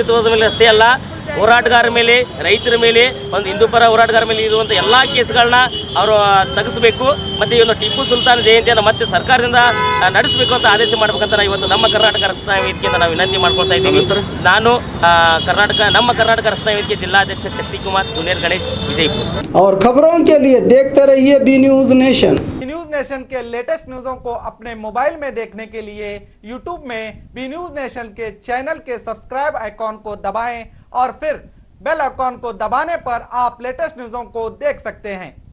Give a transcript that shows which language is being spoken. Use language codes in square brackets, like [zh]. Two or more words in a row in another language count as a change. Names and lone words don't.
[kn] ಹಿಂದುತ್ವದ ಮೇಲೆ ಅಷ್ಟೇ ಅಲ್ಲ, ಹೋರಾಟಗಾರರ ಮೇಲೆ, ರೈತರ ಮೇಲೆ, ಒಂದು ಹಿಂದೂ ಪರ ಹೋರಾಟಗಾರರ ಮೇಲೆ ಇರುವಂಥ ಎಲ್ಲ ಕೇಸ್ಗಳನ್ನ ಅವರು ತೆಗೆಸಬೇಕು. ಮತ್ತು ಈ ಒಂದು ಟಿಪ್ಪು ಸುಲ್ತಾನ್ ಜಯಂತಿಯನ್ನು ಮತ್ತೆ ಸರ್ಕಾರದಿಂದ ನಡೆಸಬೇಕು ಅಂತ ಆದೇಶ ಮಾಡಬೇಕಂತ ನಾವು ಇವತ್ತು ನಮ್ಮ ಕರ್ನಾಟಕ ರಕ್ಷಣಾ ವೇದಿಕೆಯಿಂದ ನಾವು ವಿನಂತಿ ಮಾಡ್ಕೊಳ್ತಾ ಇದ್ದೀವಿ. ನಾನು ನಮ್ಮ ಕರ್ನಾಟಕ ರಕ್ಷಣಾ ವೇದಿಕೆ ಜಿಲ್ಲಾಧ್ಯಕ್ಷ ಶಕ್ತಿ ಕುಮಾರ್, ಜೂನಿಯರ್ ಗಣೇಶ್, [hi] विजयपुर। और खबरों के लिए देखते रहिए बी न्यूज नेशन। न्यूज नेशन के लेटेस्ट न्यूज़ों को अपने मोबाइल में देखने के लिए यूट्यूब में बी न्यूज नेशन के चैनल के [en] subscribe icon [hi] को दबाएं और फिर [en] bell icon [hi] को दबाने पर आप लेटेस्ट न्यूज़ों को देख सकते हैं।